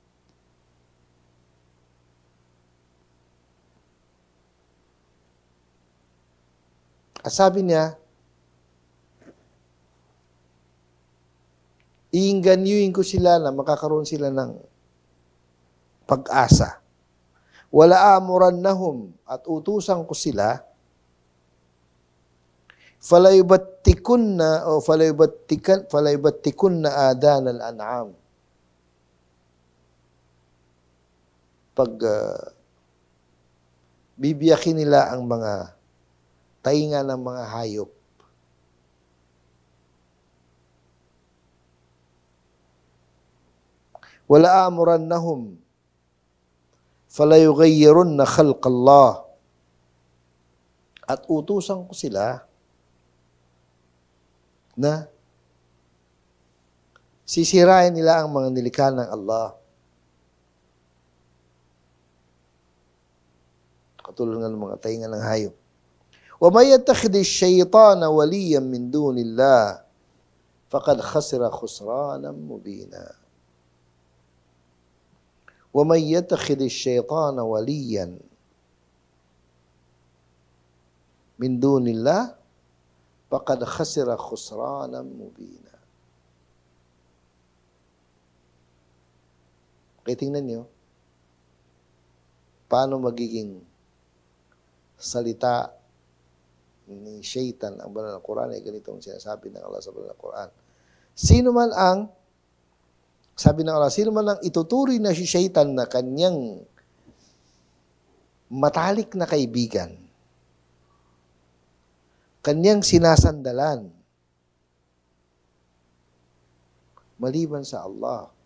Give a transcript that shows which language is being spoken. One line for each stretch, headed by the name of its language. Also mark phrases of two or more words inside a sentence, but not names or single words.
Filipino: At sabi niya, iingganyuin ko sila na makakaroon sila ng pag-asa.
Arabic: ولآمرنهم,
Filipino: at utusan ko sila,
Arabic: فليبتكن آذان الأنعام.
Filipino: Pag bibiyakin nila ang mga tainga ng mga hayop.
Arabic: ولآمرنهم فليغيرن خلق الله.
Filipino: At utusan ko sila na sisirain nila ang mga nilikha ng Allah. Katulad ng mga tainga ng hayop.
Arabic: ومن يتخذ الشيطان وليا من دون الله فقد خسر خسرانا مبينا. ومن يتخذ الشيطان وليا من دون الله فقد خسر خسرانا مبينا.
Filipino: Kaya tingnan nyo, paano magiging salita ni Shaitan ang banal na Quran ay ganitong sinasabi ng Allah sa banal na Quran. Sabi ng Allah, sino man ang ituturi na si Shaitan na kanyang matalik na kaibigan, kanyang sinasandalan, maliban sa Allah.